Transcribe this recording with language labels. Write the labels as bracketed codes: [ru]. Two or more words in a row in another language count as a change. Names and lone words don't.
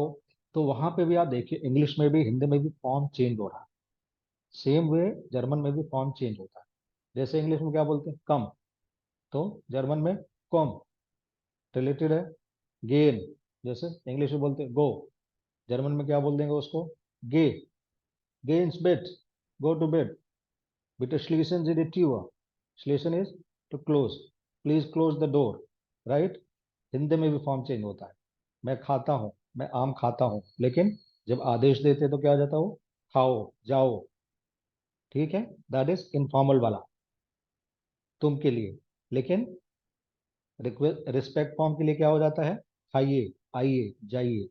[hi] तो वहां पे भी आप देखिए इंग्लिश में भी हिंदी में भी [en] form change [hi] हो रहा है, [en] same way [hi] जर्मन में भी [en] form change [hi] होता है। जैसे इंग्लिश में क्या बोलते हैं कम, तो जर्मन में कॉम, रिलेटेड है। गेन, जैसे इंग्लिश में बोलते हैं गो, जर्मन में क्या बोल देंगे उसको, गे, [de] geh ins Bett, [en] go to bed, [de] bitte schließen Sie die Tür, schließen [en] is to close, please close the door, [de] राइट। [hi] हिंदी में भी [en] form change [hi] होता है, मैं खाता हूँ, मैं आम खाता हूँ, लेकिन जब आदेश देते तो क्या हो जाता हो, खाओ जाओ, ठीक है। [en] that is informal [hi] वाला, तुम के लिए। लेकिन [en] respect form [hi] के लिए क्या हो जाता है, खाइए आइए जाइए।